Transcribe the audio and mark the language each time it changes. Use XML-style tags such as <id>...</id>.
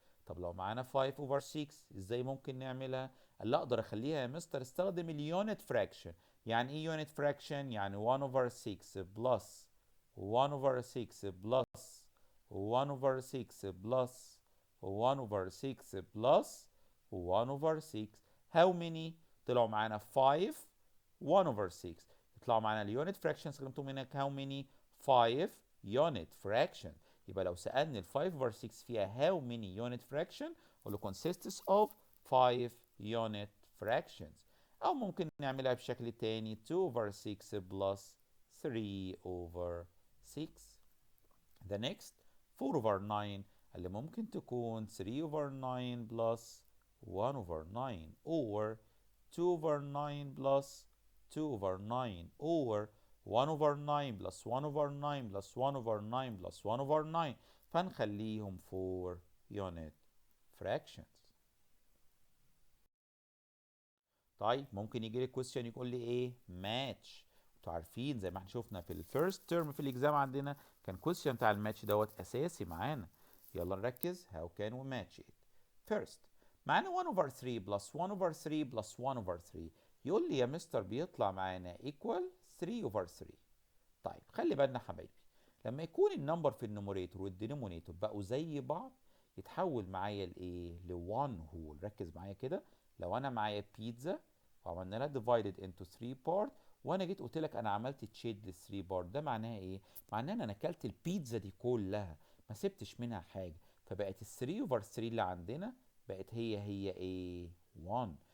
<ar>طب لو معانا 5 over 6 ازاي ممكن نعملها؟ قال لا اقدر اخليها يا مستر استخدم اليونت فراكشن. يعني ايه يونت فراكشن؟ يعني 1 over 6 بلس 1 over 6 بلس 1 over 6 بلس 1 over 6 بلس 1 over 6.</ar> <en>how many؟</en> <ar>طلعوا معانا 5 1 over 6. يطلعوا معانا اليونت فراكشن استخدمتهم هناك</ar> <en>how many؟</en> <ar>5 unit fraction. يبقى لو سألني ال 5 over 6 فيها how many unit fraction أقول له</ar> <en>consists of 5 unit fractions.</en> <ar>أو ممكن نعملها بشكل تاني 2 over 6 plus 3 over 6.</ar> <en>The next 4 over 9</en> <ar>اللي ممكن تكون</ar> <en>3 over 9 plus 1 over 9 or 2 over 9 plus 2 over 9 or 1 over 9 plus 1 over 9 plus 1 over 9 plus 1 over 9</en> <ar>فنخليهم</ar> <en>4 unit fractions.</en> <ar>طيب ممكن يجي لي question يقول لي ايه؟ match. انتوا عارفين زي ما احنا شفنا في الفيرست ترم في الاكزام عندنا كان question بتاع الماتش دوت اساسي معانا. يلا نركز</ar> <en>how can we match it. First معانا 1 over 3 plus 1 over 3 plus 1 over 3</en> <ar>يقول لي يا مستر بيطلع معانا equal</ar> <en>3 over 3.</en> <ar>طيب خلي بالنا حبايبي لما يكون النمبر في النوميريتور والدينومينيتور بقوا زي بعض يتحول معايا لايه؟ ل1 هول. ركز معايا كده لو انا معايا بيتزا وعملنا لها divided into 3 part، وانا جيت قلت لك انا عملت تشيد لل 3 part، ده معناها ايه؟ معناها ان انا اكلت البيتزا دي كلها ما سبتش منها حاجه، فبقت ال 3 over 3 اللي عندنا بقت هي ايه؟ 1.</ar>